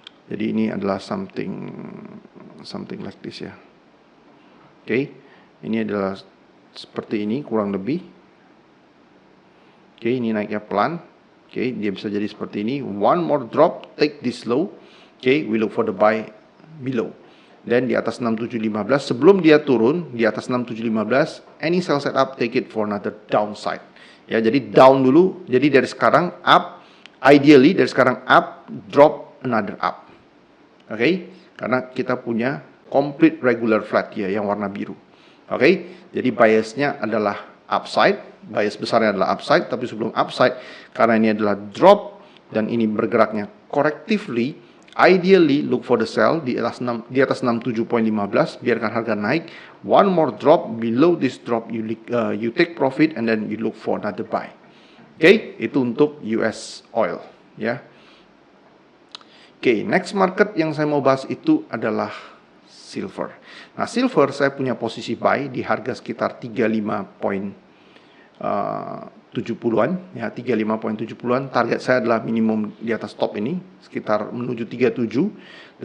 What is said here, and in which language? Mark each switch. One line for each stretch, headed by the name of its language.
Indonesian: Jadi ini adalah
English: something like this
Indonesian: ya. Oke, ini adalah seperti ini kurang lebih. Oke, ini naiknya pelan. Oke, dia bisa jadi seperti ini.
English: One more drop, take this low. Oke, we look for the buy below.
Indonesian: Dan di atas 6715, sebelum dia turun di atas 6715, any sell setup, take it for another downside. Ya, jadi down dulu. Jadi dari sekarang up, ideally dari sekarang up,
English: drop another up.
Indonesian: Oke, karena kita punya complete regular flat ya yang warna biru. Oke, jadi biasnya adalah upside, bias besarnya adalah upside, tapi sebelum upside, karena ini adalah drop dan ini bergeraknya correctively,
English: ideally look for the sell
Indonesian: di atas 67.15, biarkan harga naik.
English: One more drop below this drop, you take profit and then you look for another buy.
Indonesian: Oke, itu untuk US oil ya. Oke, next market yang saya mau bahas itu adalah silver. Nah, silver saya punya posisi buy di harga sekitar 35.5 70-an ya, 35.70-an. Target saya adalah minimum di atas top ini sekitar menuju 37.